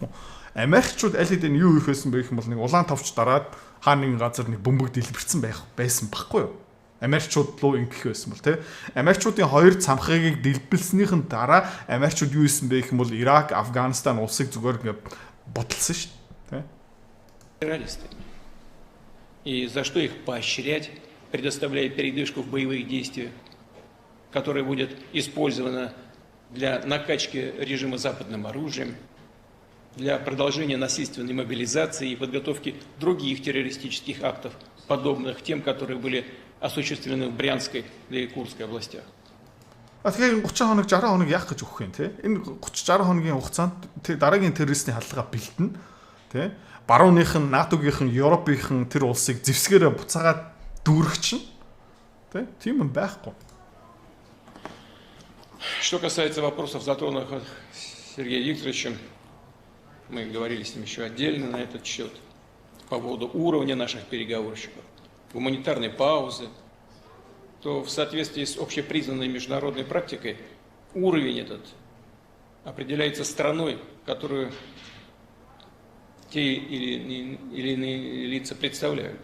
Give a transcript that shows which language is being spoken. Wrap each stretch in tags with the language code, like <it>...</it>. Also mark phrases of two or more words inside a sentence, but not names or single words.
<mn>Америкчууд аль хэдийн юу их байсан бэ гэх юм бол нэг улаан товч дараад хаа нэгэн газар нэг бөмбөг дэлбэрсэн байсан баггүй юу? Америкчууд руу ингэх байсан бол тий. Америкчуудын хоёр цамхагийг дэлбэлснийхэн дараа Америкчууд юу хийсэн бэ гэх юм бол Ирак, Афганистан улсыг зүгээр ингээд бодлсон шүү дээ.</mn> <ru>Террористы. И за что их поощрять, предоставляя передышку в боевых действиях, которая будет использована для накачки режима западным оружием, для продолжения насильственной мобилизации и подготовки других террористических актов, подобных тем, которые были осуществлены в Брянской или Курской областях.</ru> <mn>Тэгэхээр 30 хоног 60 хоног яах гэж өгөх юм те. Энэ 30 60 хоногийн хугацаанд дараагийн террористийн хаалгаа бэлтэнэ те. Барууных нь НАТО-гийнхэн, Европынхэн тэр улсыг зэвсгээрээ буцаагаад дүүргчин те. Тийм юм байхгүй.</mn> <ru>Что касается вопросов, затронутых Сергеем Викторовичем, мы говорили с ним еще отдельно на этот счет, по поводу уровня наших переговорщиков, гуманитарной паузы, то в соответствии с общепризнанной международной практикой уровень этот определяется страной, которую те или иные лица представляют.</ru>